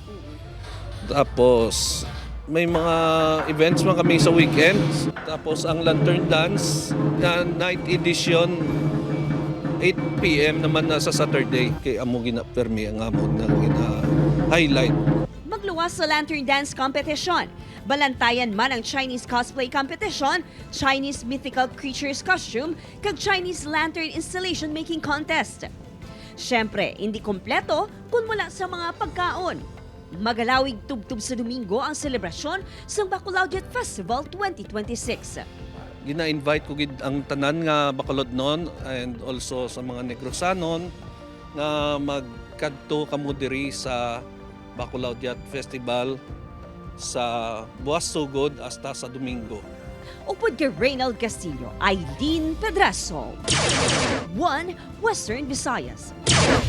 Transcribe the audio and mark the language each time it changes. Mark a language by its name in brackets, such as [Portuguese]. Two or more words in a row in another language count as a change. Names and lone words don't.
[Hiligaynon] Tapos may mga events man kami sa weekends. Tapos ang Lantern Dance na [English] night edition [Hiligaynon] 8 p.m. naman na sa Saturday kay amo gina-permi ang amon nga gina-highlight. Magluwas sa Lantern Dance Competition. Balantayan man ang Chinese Cosplay Competition, Chinese Mythical Creatures Costume, kag Chinese Lantern Installation Making Contest. Siyempre, hindi kompleto kung wala sa mga pagkaon. Magalawig tubtub sa Domingo ang selebrasyon sa Bacolod Festival 2026. Gina-invite ko gid ang tanan nga Bacolod noon [English] and also [Hiligaynon] sa mga Negrosanon nga magkadto kamo diri sa Bacolod Festival sa buwas sugod hasta sa Domingo. Upod kay Reynald Castillo, Aileen Pedraso. 1 Western Visayas.